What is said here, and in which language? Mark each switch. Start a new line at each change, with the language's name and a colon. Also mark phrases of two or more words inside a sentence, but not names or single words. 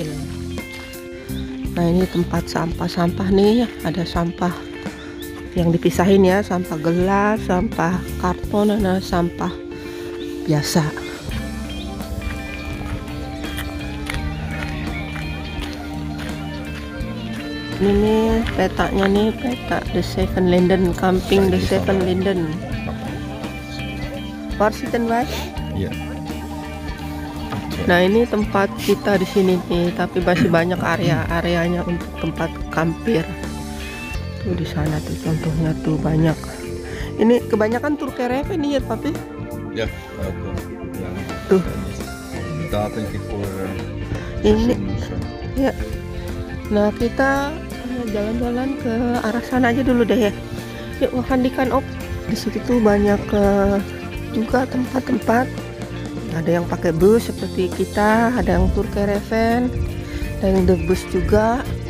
Indonesian: Nah ini tempat sampah-sampah nih, ada sampah yang dipisahin ya, sampah gelas, sampah karton, dan sampah biasa. Ini nih petanya nih, peta The Seven Linden, camping The Seven Linden.
Dutch: Waar zitten wij? Ja.
Indonesian: Nah ini tempat kita di sini nih, tapi masih banyak area-areanya untuk tempat kampir. Tuh di sana tuh contohnya tuh banyak. Ini kebanyakan tur caravan nih ya, Papi?
Dutch: Ja,
Indonesian: Tuh.
Dutch: Daar denk ik voor
Indonesian: Ini. Ya. Nah kita jalan-jalan ke arah sana aja dulu deh ya. Yuk makan op. Di situ tuh banyak juga tempat-tempat. Ada yang pakai bus seperti kita, ada yang tur caravan, ada yang the bus juga.